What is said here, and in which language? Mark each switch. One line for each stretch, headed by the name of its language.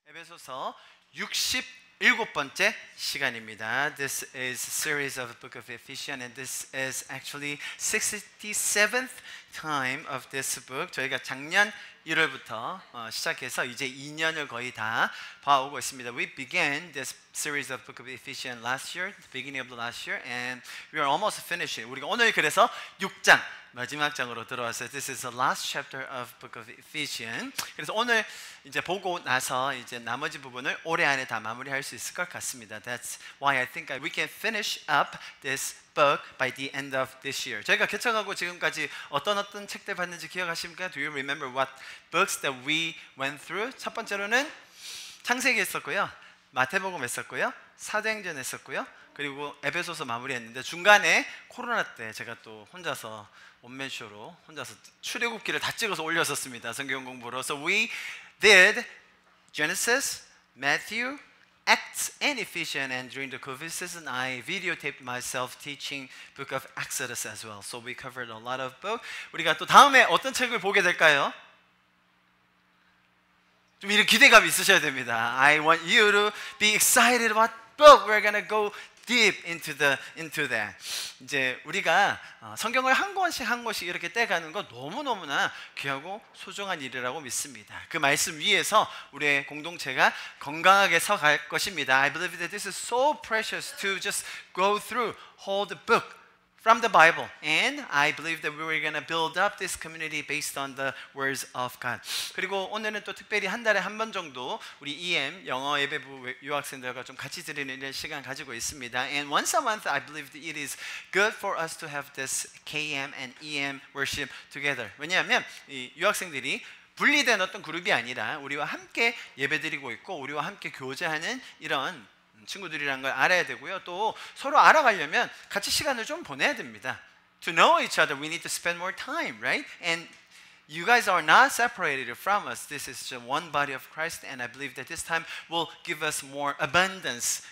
Korean: 에베소서 67번째 시간입니다.
English: This is a series of the book of Ephesians, and this is actually 67th time of this book.
Korean: 저희가 작년 1월부터 시작해서 이제 2년을 거의 다 봐오고 있습니다.
English: We began this series of book of Ephesians last year, the beginning of the last year, and we are almost finishing.
Korean: 우리가 오늘 그래서 6장 마지막 장으로 들어왔어요.
English: This is the last chapter of book of Ephesians.
Korean: 그래서 오늘 이제 보고 나서 이제 나머지 부분을 올해 안에 다 마무리할 수 있을 것 같습니다.
English: That's why I think we can finish up this book by the end of this year.
Korean: 저희가 개척하고 지금까지 어떤 책들 봤는지 기억하십니까?
English: Do you remember what books that we went through?
Korean: 첫 번째로는 창세기 했었고요, 마태복음 했었고요, 사도행전 했었고요, 그리고 에베소서 마무리했는데 중간에 코로나 때 제가 또 혼자서 원맨쇼로 혼자서 출애굽기를 다 찍어서 올렸었습니다. 성경 공부로.
English: So we did Genesis, Matthew, Acts and Ephesians, and during the COVID season I videotaped myself teaching book of Exodus as well. So we covered a lot of book.
Korean: 우리가 또 다음에 어떤 책을 보게 될까요? 좀 이런 기대감이 있으셔야 됩니다.
English: I want you to be excited about book. We're gonna go deep into that.
Korean: 이제 우리가 성경을 한 권씩 한 권씩 이렇게 떼가는 거 너무너무나 귀하고 소중한 일이라고 믿습니다. 그 말씀 위에서 우리의 공동체가 건강하게 서갈 것입니다.
English: I believe that this is so precious to just go through whole the book from the Bible, and I believe that we were going to build up this community based on the words of God.
Korean: 그리고 오늘은 또 특별히 한 달에 한 번 정도 우리 EM 영어 예배부 유학생들과 좀 같이 드리는 시간 가지고 있습니다.
English: And once a month, I believe that it is good for us to have this KM and EM worship together.
Korean: 왜냐하면 이 유학생들이 분리된 어떤 그룹이 아니라 우리와 함께 예배드리고 있고 우리와 함께 교제하는 이런 친구들이란 걸 알아야 되고요. 또 서로 알아가려면 같이 시간을 좀 보내야 됩니다.
English: To know each other, we need to spend more time, right? And you guys are not separated from us. This is just one body of Christ, and I believe that this time will give us more abundance.